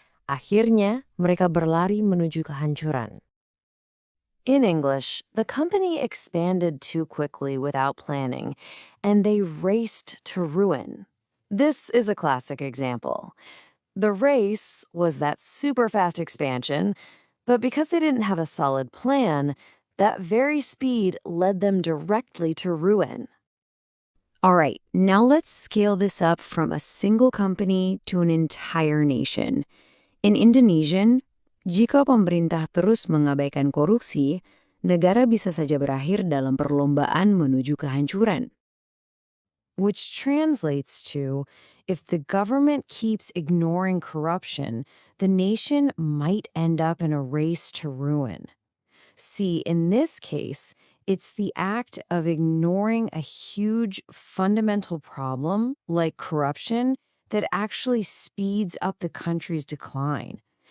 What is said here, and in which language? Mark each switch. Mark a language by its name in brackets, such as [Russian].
[Indonesian] Akhirnya, mereka berlari menuju kehancuran. [English] In English, the company expanded too quickly without planning, and they raced to ruin. This is a classic example. The race was that super fast expansion, but because they didn't have a solid plan, that very speed led them directly to ruin. All right, now let's scale this up from a single company to an entire nation. In Indonesian, [Indonesian] jika pemerintah terus mengabaikan korupsi, negara bisa saja berakhir dalam perlombaan menuju kehancuran. [English] Which translates to, if the government keeps ignoring corruption, the nation might end up in a race to ruin. See, in this case, it's the act of ignoring a huge fundamental problem, like corruption, that actually speeds up the country's decline.